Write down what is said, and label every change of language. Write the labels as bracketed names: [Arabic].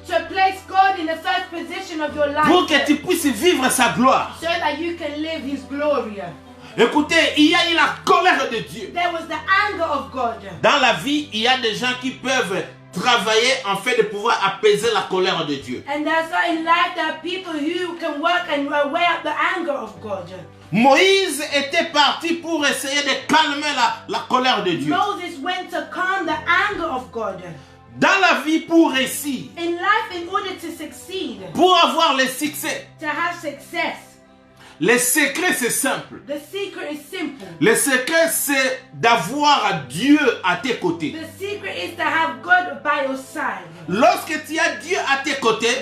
[English] to place God in the first position of your [French] pour que [English] life [French] tu puisses vivre sa gloire. [English] so that you can live His glory. [French] Écoutez, il y a eu la colère de Dieu. [English] There was the anger of God. [French] Dans la vie, il y a des gens qui peuvent travailler en fait de pouvoir apaiser la colère de Dieu. [English] And there's in life there are people who can work and weigh up the anger of God. [French] Moïse était parti pour essayer de calmer la colère de Dieu. [English] Moses went to calm the anger of God. [French] Dans la vie, pour réussir, [English] In life, in order to succeed, [French] pour avoir le succès, [English] to have success, [French] le secret c'est simple. [English] the secret is simple. [French] Le secret c'est d'avoir Dieu à tes côtés. [English] The secret is to have God by your side. [French] Lorsque tu as Dieu à tes côtés,